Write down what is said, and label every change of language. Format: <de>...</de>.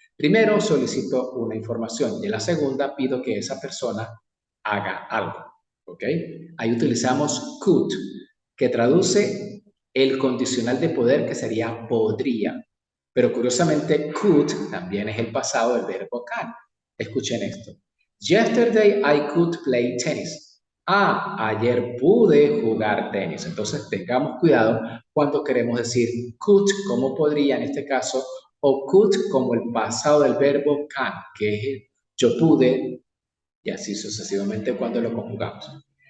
<es>Primero solicito una información y en la segunda pido que esa persona haga algo, ¿ok? Ahí utilizamos could, que traduce el condicional de poder que sería podría. Pero curiosamente, could también es el pasado del verbo can. Escuchen esto.</es> <en>Yesterday I could play tennis.</en> <es>Ayer pude jugar tenis. Entonces tengamos cuidado cuando queremos decir could como podría en este caso o could como el pasado del verbo can, que es yo pude y así sucesivamente cuando lo conjugamos.</es>